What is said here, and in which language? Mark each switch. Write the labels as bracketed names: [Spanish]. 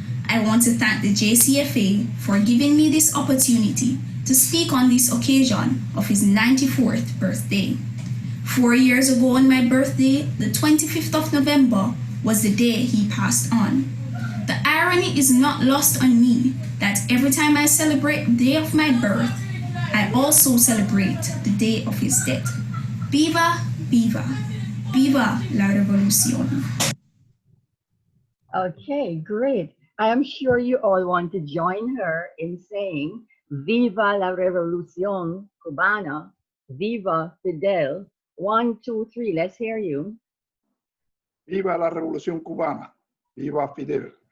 [English] I want to thank the JCFA for giving me this opportunity to speak on this occasion of his 94th birthday. 4 years ago on my birthday, the 25th of November, was the day he passed on. The irony is not lost on me that every time I celebrate the day of my birth, I also celebrate the day of his death. [Spanish] Viva, viva, viva la revolución. [English] Okay, great. I am sure you all want to join her in saying [Spanish] Viva la Revolución Cubana, Viva Fidel. [English] 1, 2, 3, let's hear you. [Spanish] Viva la Revolución Cubana, viva Fidel.